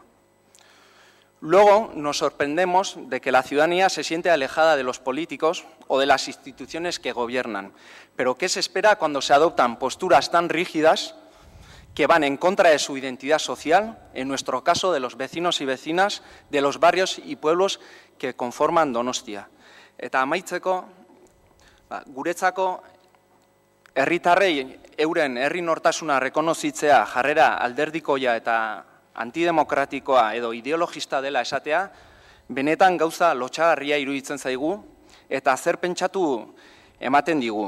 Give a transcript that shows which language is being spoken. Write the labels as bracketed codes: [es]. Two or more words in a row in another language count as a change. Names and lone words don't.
[es] Luego nos sorprendemos de que la ciudadanía se siente alejada de los políticos o de las instituciones que gobiernan. Pero ¿qué se espera cuando se adoptan posturas tan rígidas que van en contra de su identidad social, en nuestro caso de los vecinos y vecinas de los barrios y pueblos que conforman Donostia? [eu] Eta amaitzeko, guretzako herritarrei euren herri nortasuna rekonozitzea jarrera alderdikoia eta antidemokratikoa edo ideologista dela esatea, benetan gauza lotsagarria iruditzen zaigu eta zer pentsatu ematen digu.